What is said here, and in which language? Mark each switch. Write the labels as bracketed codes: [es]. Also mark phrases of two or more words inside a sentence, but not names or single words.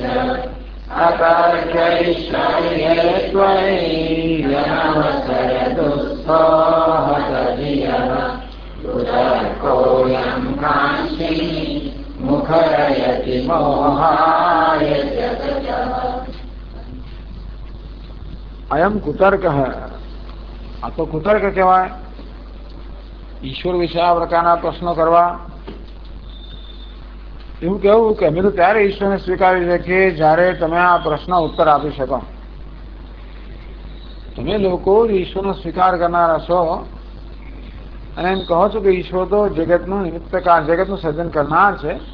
[sa] अतर्क्यैश्वर्ये त्वयि यनवसरदुःसोहतधियः। कुतर्कोऽयं कांक्षी मुखरयति मोहाय जगतः। [hi] अयम कुतर्क है [gu] આ તો કુતર્ક કહેવાય. ઈશ્વર વિશે આ પ્રકારના પ્રશ્નો કરવા, એવું કહેવું કે અમે તો ત્યારે ઈશ્વરને સ્વીકારી શકીએ જ્યારે તમે આ પ્રશ્ન ઉત્તર આપી શકો. તમે લોકો ઈશ્વરનો સ્વીકાર કરનારા છો અને એમ કહો છો કે ઈશ્વર તો જગતનું નિમિત્તકાર, જગતનું સર્જન કરનાર છે.